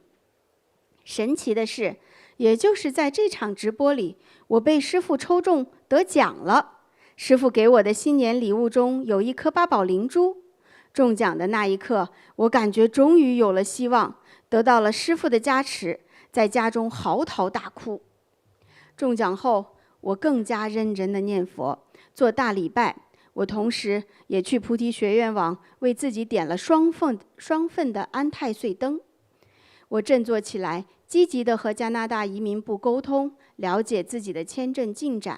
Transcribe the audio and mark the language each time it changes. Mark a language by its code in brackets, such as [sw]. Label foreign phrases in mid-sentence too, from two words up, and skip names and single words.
[zh] 神奇的是，也就是在這場直播裡，我被師父抽中得獎了。師父給我的新年禮物中有一顆8寶靈珠。中獎的那一刻，我感覺終於有了希望，得到了師父的加持，在家中嚎啕大哭。中獎後，我更加認真地念佛，做大禮拜。我同時也去菩提學院網為自己點了雙份的安太歲燈。我振作起來，積極地和加拿大移民部溝通，了解自己的簽證進展。